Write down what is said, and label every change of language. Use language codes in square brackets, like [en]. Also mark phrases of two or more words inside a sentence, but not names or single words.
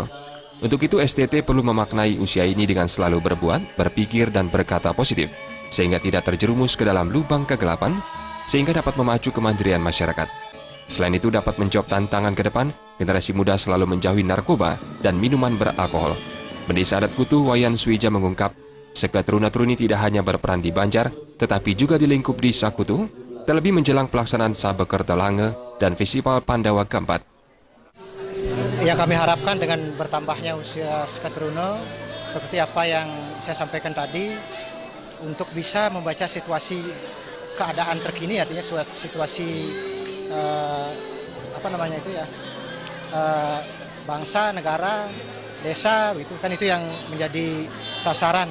[id] Untuk itu STT perlu memaknai usia ini dengan selalu berbuat, berpikir dan berkata positif, sehingga tidak terjerumus ke dalam lubang kegelapan, sehingga dapat memacu kemandirian masyarakat. Selain itu dapat menjawab tantangan ke depan, generasi muda selalu menjauhi narkoba dan minuman beralkohol. Pendesa Adat Kutuh Wayan Swija mengungkap, Seke Truna Truni tidak hanya berperan di Banjar, tetapi juga di lingkup Desa Kutuh, terlebih menjelang pelaksanaan Sabekerta Lange dan Festival Pandawa keempat. Yang kami harapkan dengan bertambahnya usia Seke Truna, seperti apa yang saya sampaikan tadi, untuk bisa membaca situasi keadaan terkini, artinya situasi bangsa, negara, desa, itu yang menjadi sasaran.